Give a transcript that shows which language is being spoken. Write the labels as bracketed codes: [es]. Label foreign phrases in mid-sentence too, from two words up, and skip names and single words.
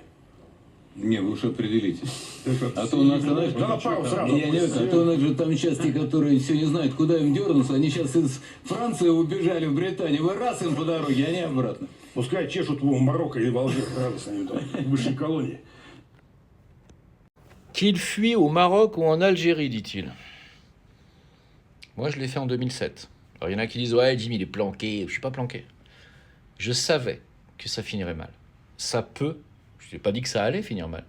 [ru] Не, вы уж определитесь. А то у нас, знаешь, Да на пару сразу. а то у нас же там сейчас те, которые все не знают, куда им дернуться, они сейчас из Франции убежали в Британию. Вы раз им по дороге, они обратно. Пускай чешут в Марокко или в Алжир, радостно им там, в высшей колонии. [fr] Qu'il fuit au Maroc ou en Algérie, dit-il. Moi, je l'ai fait en 2007. Alors, il y en a qui disent « Ouais, Jimmy, il est planqué. » Je ne suis pas planqué. Je savais que ça finirait mal. Ça peut, je n'ai pas dit que ça allait finir mal.